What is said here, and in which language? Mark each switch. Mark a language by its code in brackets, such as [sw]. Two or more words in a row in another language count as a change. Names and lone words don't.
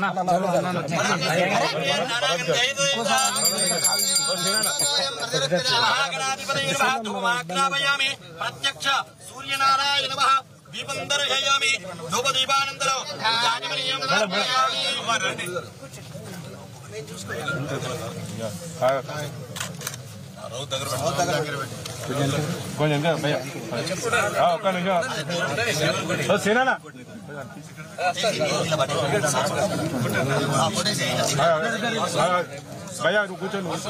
[sa] महागणाधिपतये नमः धूपमाग्रापयामि प्रत्यक्ष सूर्यनारायण नमः दीपं दर्शयामि धूपदीपानन्तरं जाजमनीयं समर्पयामि [te] కొంచెం భయ్యా ఒక్క నిమిషం సేనా భయ్యా నువ్వు కూర్చోండి